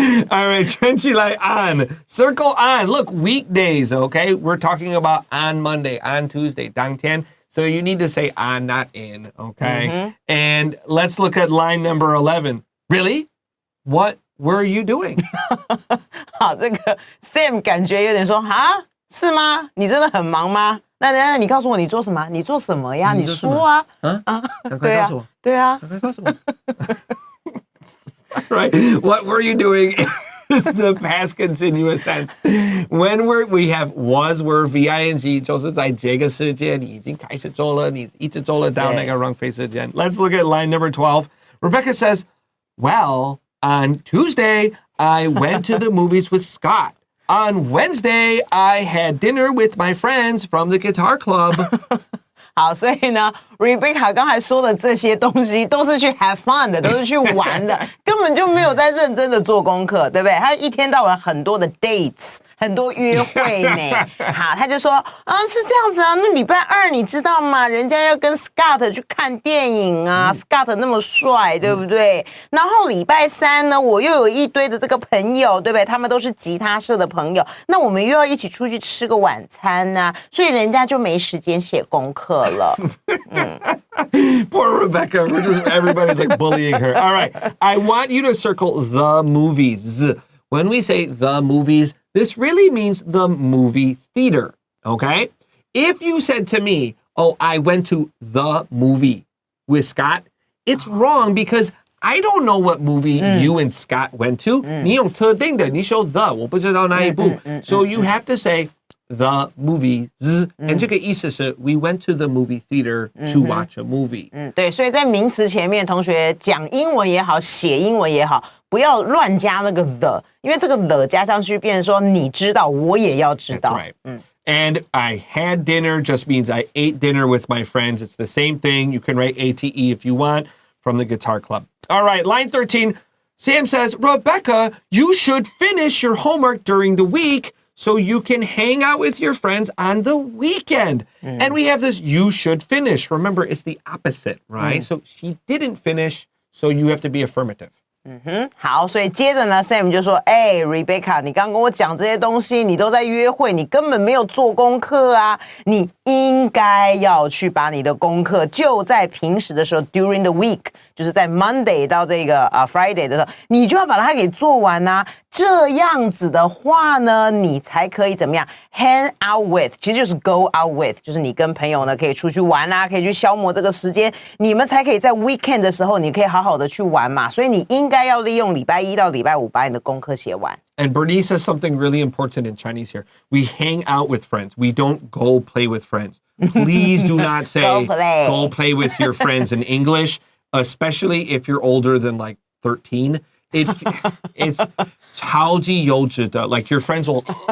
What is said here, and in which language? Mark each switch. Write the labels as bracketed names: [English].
[English] All right, [Chinese] 圈起来 [English] on. Circle on. Look, weekdays, okay? We're talking about on Monday, on Tuesday, [Chinese] 当天. [English] So you need to say on, not in, okay? And let's look at line number 11. Really? What were you doing? [Chinese] 好，这个 Sam 感觉有点说，啊，是吗？你真的很忙吗？那你告诉我你做什么？你做什么呀？你说啊。对啊，对啊。 [English] Right. What were you doing is the past continuous tense. When we have was, were, [Chinese] V-I-N-G, 就是在这个时间你已经开始做了，你一直做了到那个浪费时间。 [English] Let's look at line number 12. Rebecca says, well, on Tuesday, I went to the movies with Scott. On Wednesday, I had dinner with my friends from the guitar club. [Chinese] 好，所以呢 ，Rebecca 刚才说的这些东西都是去 [English] have fun [Chinese] 的，都是去玩的，根本就没有在认真的做功课，对不对？他一天到晚很多的 dates。很多约会呢，好，他就说，是这样子啊，那礼拜二你知道吗？人家要跟 Scott 去看电影啊，Scott 那么帅，对不对？然后礼拜三呢，我又有一堆的这个朋友，对不对？他们都是吉他社的朋友，那我们又要一起出去吃个晚餐啊，所以人家就没时间写功课了。 [English] Poor Rebecca. Everybody's like bullying her. All right. I want you to circle the movies. When we say the movies, this really means the movie theater, okay? If you said to me, oh, I went to the movie with Scott, it's wrong because I don't know what movie you and Scott went to. [Chinese] 你用特定的，你说 the, 我不知道哪一部. [English] So you have to say the movies. And [Chinese] 这个意思是 [English] we went to the movie theater to watch a movie. [Chinese] 对，所以在名词前面，同学讲英文也好，写英文也好，不要乱加那个 the， 因为这个 the 加上去，变成说你知道，我也要知道。 [English] That's right. And I had dinner just means I ate dinner with my friends. It's the same thing. You can write ATE if you want from the Guitar Club. All right, line 13. Sam says, Rebecca, you should finish your homework during the week so you can hang out with your friends on the weekend. And we have this you should finish. Remember, it's the opposite, right? So she didn't finish, so you have to be affirmative. [Chinese] 好，所以接着呢 ，Sam 就说：“Rebecca， 你刚跟我讲这些东西，你都在约会，你根本没有做功课啊！你应该要去把你的功课就在平时的时候 ， [English] during the week， [Chinese] 就是在 Monday 到这个Friday 的时候，你就要把它给做完啊！这样子的话呢，你才可以怎么样 [English] hang out with， [Chinese] 其实就是 [English] go out with， [Chinese] 就是你跟朋友呢可以出去玩啊，可以去消磨这个时间，你们才可以在 weekend 的时候，你可以好好的去玩嘛。所以你应该要利用礼拜一到礼拜五把你的功课写完。” [English] And Bernice says something really important in Chinese here. We hang out with friends. We don't go play with friends. Please do not say go play with your friends in English, especially if you're older than like 13. It's [Chinese] 超级幼稚的. [English] Like your friends will...